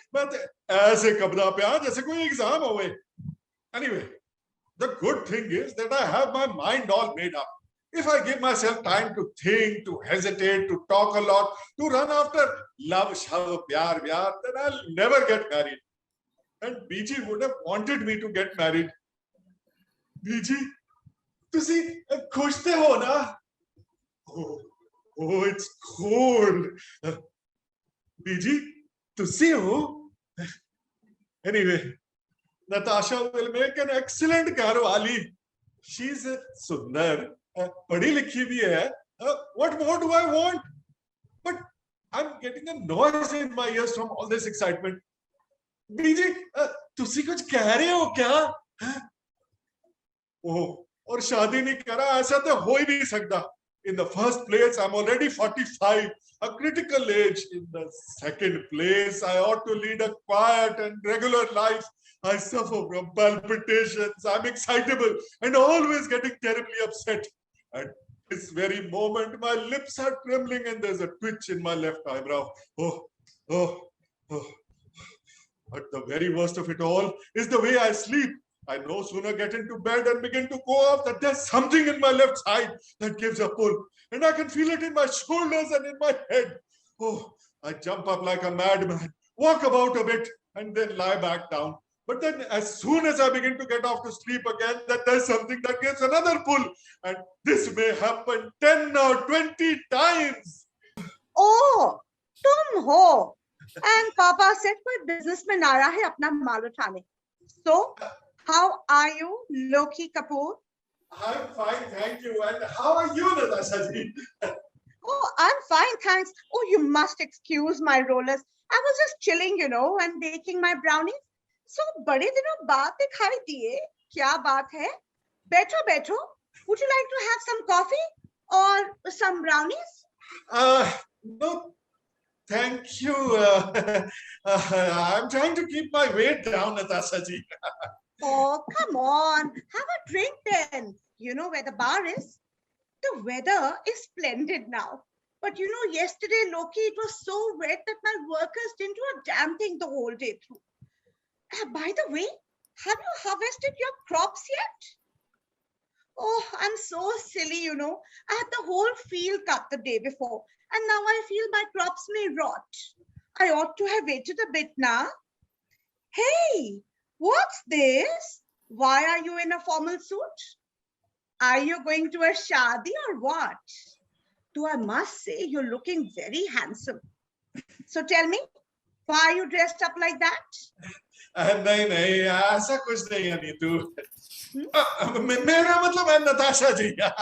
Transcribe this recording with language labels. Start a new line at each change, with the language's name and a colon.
Hindi: मैं ऐसे कबरा पे आ जैसे कोई एग्जाम हो गए.
English: Anyway, the good thing is that I have my mind all made up. If I give myself time to think, to hesitate, to talk a lot, to run after love, shove, pyar, then I'll never get married. And BG would have wanted me to get married.
Hindi: BG, तुसी खुश थे हो ना?
English: Oh, it's cold. BG,
Hindi: तुसी हो?
English: Anyway, Natasha will make an excellent Garwali.
Hindi: She's sundar, पढ़ी लिखी भी है.
English: What more do I want? But I'm getting a noise in my ears from all this excitement.
Hindi: बीजी, तुसी कुछ कह रहे हो क्या? ओह, और शादी नहीं करा, ऐसा तो हो ही नहीं सकता.
English: In the first place, I'm already 45, a critical age. In the second place, I ought to lead a quiet and regular life. I suffer from palpitations. I'm excitable and always getting terribly upset. At this very moment, my lips are trembling and there's a twitch in my left eyebrow. Oh. But the very worst of it all is the way I sleep. I no sooner get into bed and begin to go off that there's something in my left side that gives a pull. And I can feel it in my shoulders and in my head. Oh, I jump up like a madman, walk about a bit, and then lie back down. But then as soon as I begin to get off to sleep again, that there's something that gives another pull. And this may happen 10 or 20 times.
Hindi: Oh, तुम हो.
English: And Papa said
Hindi: कोई businessman आ रहा है अपना माल उठाने.
English: So, how are you, Loki Kapoor? I'm fine, thank you. And how are you, Natasha ji? Oh, I'm fine, thanks. Oh, you must excuse my rollers. I was just chilling, you know, and baking my brownies.
Hindi: So, बड़े दिनों बाद दिखाई दिए. क्या बात है? बैठो.
English: Would you like to have some coffee or some brownies? No, thank you. I'm trying to keep my weight down, Natasha ji. Oh, come on. Have a drink then. You know where the bar is? The weather is splendid now. But you know, yesterday, Loki, it was so wet that my workers didn't do a damn thing the whole day through. By the way, have you harvested your crops yet? Oh, I'm so silly, you know. I had the whole field cut the day before. And now I feel my crops may rot. I ought to have waited a bit now. Hey! What's this? Why are you in a formal suit? Are you going to a shadi or what? Though I must say you're looking very handsome. So tell me, why are you dressed up like that?
Hindi: नहीं, ऐसा कुछ नहीं है नीतू. मेरा मतलब है Natasha ji.